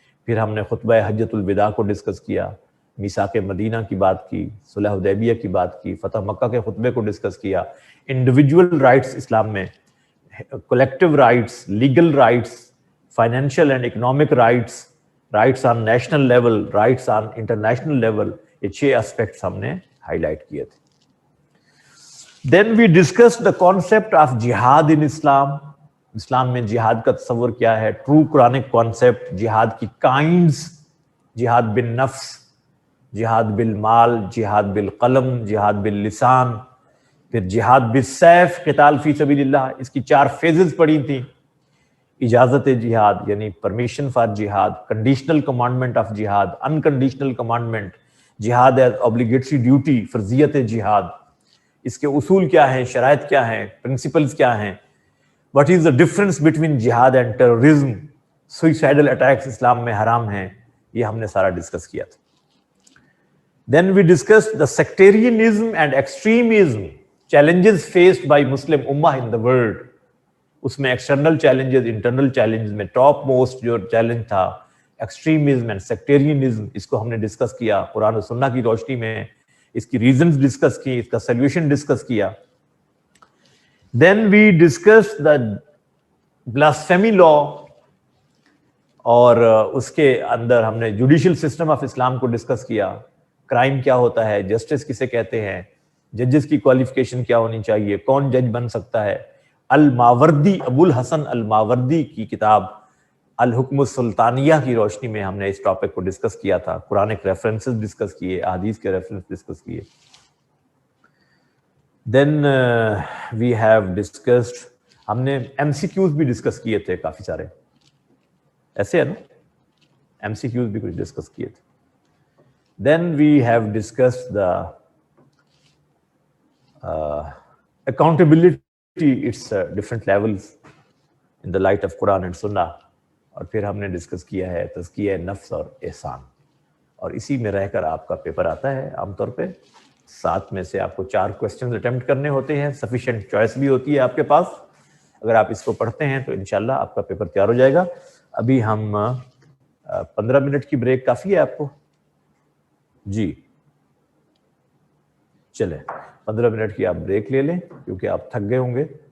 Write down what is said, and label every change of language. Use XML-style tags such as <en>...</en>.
<ur>پھر ہم نے خطبہ حجۃ الوداع کو ڈسکس کیا، میثاق مدینہ کی بات کی، صلح حدیبیہ کی بات کی، فتح مکہ کے خطبے کو ڈسکس کیا.</ur> <en>individual rights اسلام میں، collective rights, legal rights, financial and economic rights, rights on national level, rights on international level,</en> <ur>یہ 6 اسپیکٹس ہم نے ہائی لائٹ کیے تھے.</ur> <en>Then we discuss the concept of جہاد in اسلام.</en> <ur>اسلام میں جہاد کا تصور کیا ہے؟ ٹرو قرآنک کانسیپٹ، جہاد کی کائنڈز، جہاد بالنفس، جہاد بالمال، جہاد بالقلم، جہاد باللسان، پھر جہاد بالسیف، قتال فی سبیل اللہ. اس کی 4 فیزز پڑھی تھیں. اجازت جہاد یعنی پرمیشن فار جہاد، کنڈیشنل کمانڈمنٹ آف جہاد، انکنڈیشنل کمانڈمنٹ، جہاد ایز اوبلیگیٹری ڈیوٹی، فرضیت جہاد، اس کے اصول کیا ہیں، شرائط کیا ہیں، پرنسپلز کیا ہیں،</ur> <en>what is the difference between جہاد and terrorism,</en> <ur>سوئسائڈل اٹیکس اسلام میں حرام ہیں. یہ ہم نے سارا ڈسکس کیا تھا.</ur> <en>Then we discuss the sectarianism and extremism, challenges faced by مسلم امہ in the world.</en> <ur>اس میں ایکسٹرنل چیلنجز، انٹرنل چیلنجز میں ٹاپ موسٹ جو چیلنج تھا ایکسٹریمزم اینڈ سیکٹیرینزم، اس کو ہم نے ڈسکس کیا قرآن و سنہ کی روشنی میں، اس کی ریزنز ڈسکس کی، اس کا سولوشن ڈسکس کیا.</ur> <en>then we discuss the blasphemy law,</en> <ur>اور اس کے اندر ہم نے جوڈیشل سسٹم آف اسلام کو ڈسکس کیا. کرائم کیا ہوتا ہے، جسٹس کسے کہتے ہیں، ججز کی کوالیفیکیشن کیا ہونی چاہیے، کون جج بن سکتا ہے. الماوردی، ابو الحسن الماوردی کی کتاب الحکم السلطانیہ کی روشنی میں ہم نے اس ٹاپک کو ڈسکس کیا تھا. قرآنک ریفرنسز ڈسکس کیے، احادیث کے ریفرنس ڈسکس کیے.</ur> <en>then we have discussed,</en> <ur>ہم نے ایم سی کیوز بھی ڈسکس کیے تھے کافی سارے، ایسے ہے نا، ایم سی کیوز بھی کچھ ڈسکس کیے تھے.</ur> <en>Then we have discussed the accountability, its different levels in the light of Quran and Sunnah.</en> <ur>اور پھر ہم نے ڈسکس کیا ہے تزکیہ نفس اور احسان. اور اسی میں رہ کر آپ کا پیپر آتا ہے عام طور پہ. 7 میں سے آپ کو 4 کوسچنز اٹیمپٹ کرنے ہوتے ہیں، سفیشینٹ چوائس بھی ہوتی ہے آپ کے پاس. اگر آپ اس کو پڑھتے ہیں تو انشاءاللہ آپ کا پیپر تیار ہو جائے گا. ابھی ہم 15 منٹ کی بریک کافی ہے آپ کو؟ جی چلیں 15 منٹ کی آپ بریک لے لیں، کیونکہ آپ تھک گئے ہوں گے.</ur>